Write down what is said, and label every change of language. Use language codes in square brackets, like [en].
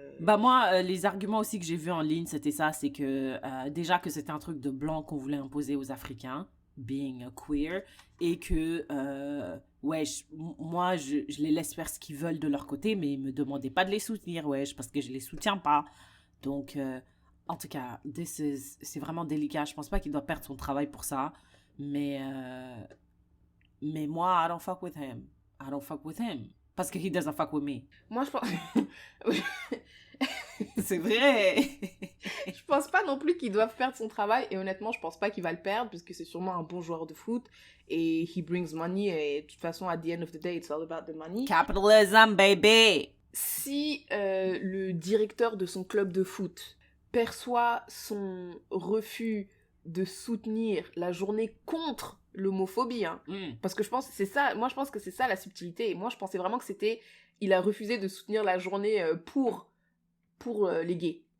[fr] Bah moi, les arguments aussi que j'ai vus en ligne, c'était ça. C'est que, déjà que c'était un truc de blanc qu'on voulait imposer aux Africains, [en] being queer, [fr] et que, moi, je les laisse faire ce qu'ils veulent de leur côté, mais me demandez pas de les soutenir, parce que je les soutiens pas. Donc, en tout cas, c'est vraiment délicat. Je pense pas qu'il doit perdre son travail pour ça. Mais moi, [en] I don't fuck with him. [fr] Parce que [en] he doesn't fuck with me. [fr] Moi, je pense... C'est vrai. Je pense pas non plus qu'il doive perdre son travail. Et honnêtement, je pense pas qu'il va le perdre. Parce que c'est sûrement un bon joueur de foot. Et [en] he brings money. [fr] Et de toute façon, [en] at the end of the day, it's all about the money. Capitalism, baby. [fr] Si le directeur de son club de foot perçoit son refus de soutenir la journée contre l'homophobie, parce que je pense que c'est ça, moi je pense que c'est ça la subtilité, et moi je pensais vraiment que c'était, il a refusé de soutenir la journée pour les gays.